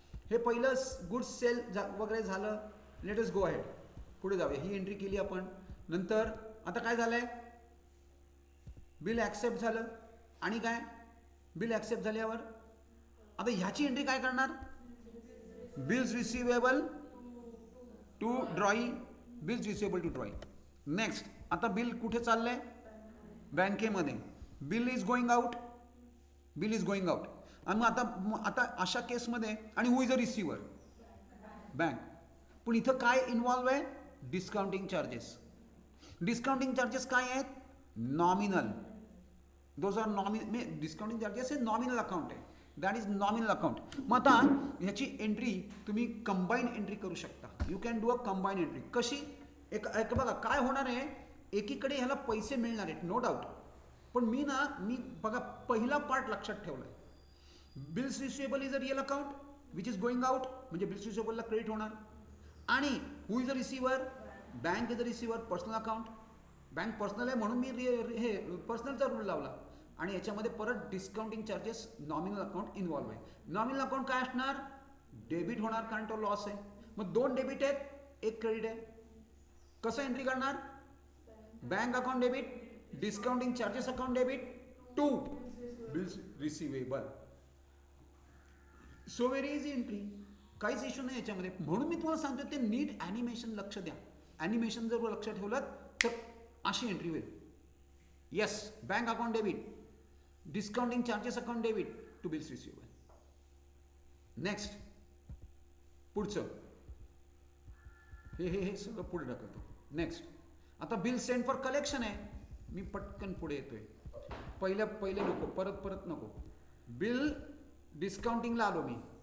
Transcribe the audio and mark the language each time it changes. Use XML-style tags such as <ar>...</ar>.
<mr>हे पहिलं goods sale वगैरे झालं.</mr> <en>Let us go ahead.</en> <mr>पुढे जाऊया. ही एंट्री केली आपण. नंतर आता काय झालंय? बिल ॲक्सेप्ट झालं. आणि काय? बिल ॲक्सेप्ट झाल्यावर आता ह्याची एंट्री काय करणार?</mr> <en>Bills receivable to drawing. Bills receivable to drawing. Next</en> <mr>आता बिल कुठे चाललंय? बँकेमध्ये.</mr> <en>Bill is going out. Bill is going out.</en> <mr>आणि मग आता अशा केसमध्ये आणि</mr> <en>Who is a receiver?</en> <mr>बँक. पण इथं काय इन्व्हॉल्व आहे? Discounting charges. डिस्काउंटिंग चार्जेस काय आहेत? Nominal.</mr> <en>Those are nominal.</en> <mr>Discounting charges हे नॉमिनल अकाउंट आहे.</mr> <en>That is nominal account.</en> <mr>मग आता ह्याची एंट्री तुम्ही कंबाईन एंट्री करू शकता.</mr> <en>You can do a combine entry.</en> <mr>कशी? एक बघा काय होणार आहे. एकीकडे ह्याला पैसे मिळणार आहेत नो डाऊट, पण मी बघा पहिला पार्ट लक्षात ठेवलाय.</mr> <en>Bills receivable is a real account which is going out.</en> <mr>म्हणजे बिल्स रिसिवेबलला क्रेडिट होणार.</mr> <en>आणि who is a receiver? Bank is a receiver. Personal account.</en> <mr>Bank personal आहे म्हणून मी हे पर्सनलचा रूल लावला. आणि याच्यामध्ये परत discounting charges nominal account involve आहे. नॉमिनल अकाउंट काय असणार? डेबिट होणार कारण तो लॉस आहे. मग दोन डेबिट आहेत, एक क्रेडिट आहे. कसं एंट्री करणार?</mr> <en>Bank account debit, discounting charges account debit to bills receivable. So very easy entry.</en> <mr>काहीच इश्यू नाही याच्यामध्ये. म्हणून मी तुम्हाला सांगतो ते नीट ॲनिमेशन लक्ष द्या. ॲनिमेशन जर लक्ष ठेवलं तर अशी एंट्री होईल.</mr> <en>Yes, bank account debit, discounting charges account debit to bills receivable.</en> <mr>Next पुढचं हे सगळं पुढे ढकलतो. नेक्स्ट आता बिल सेंड फॉर कलेक्शन आहे. मी पटकन पुढे येतोय. पहिले नको, परत नको. बिल डिस्काउंटिंगला आलो मी.</mr>